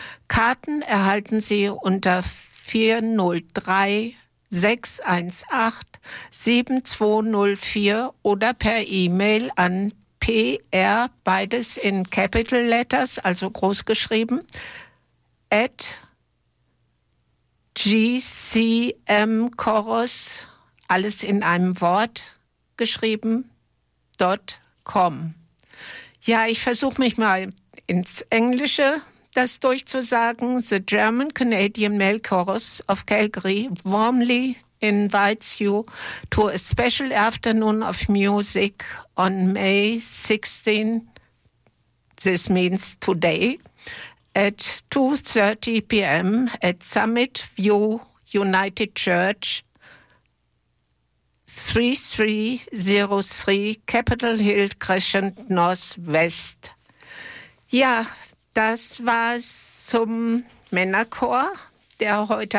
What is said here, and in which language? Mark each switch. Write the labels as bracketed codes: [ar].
[de] Karten erhalten Sie unter 403-618-7204 oder per E-Mail an PR, beides in Capital Letters, also groß geschrieben, at gcmchorus, alles in einem Wort geschrieben, .com. Ja, ich versuche mich mal ins Englische das durchzusagen. [en] The German Canadian Male Chorus of Calgary warmly invites you to a special afternoon of music on May 16, this means today, at 2:30 p.m. at Summit View United Church, 3303 Capitol Hill Crescent Northwest. [de] Ja, das war's zum Männerchor, der heute